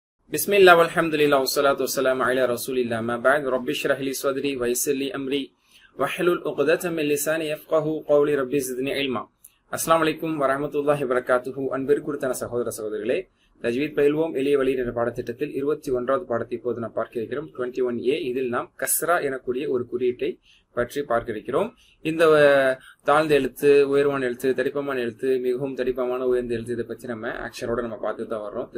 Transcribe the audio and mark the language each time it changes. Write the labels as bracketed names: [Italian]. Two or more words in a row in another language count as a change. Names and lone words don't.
[Arabic] بسم الله والحمد لله والصلاة والسلام على رسول الله ما بعد رب اشرح لي صدري ويسر لي أمري واحلل عقدة من لساني يفقهوا قولي ربي زدني علما. السلام عليكم ورحمة الله وبركاته. [Tamil] அன்பிற்குரிய சகோதர சகோதரிகளே, தஜ்வீத் பயில்வோம் எளிய வழியில் என்ற பாடத்திட்டத்தில் 21வது பாடத்தை இப்போது நாம் பார்க்க இருக்கிறோம். 21A. இதில் நாம் கஸ்ரா எனக்கூடிய ஒரு குறியீட்டை பற்றி பார்க்க இருக்கிறோம். இந்த தாழ்ந்த எழுத்து, உயர்வான எழுத்து, தடிப்பமான எழுத்து, மிகவும் தடிப்பமான உயர்ந்த எழுத்து, இதை பற்றி நம்ம ஆக்ஷனோட நம்ம பார்த்துட்டு தான் வர்றோம்.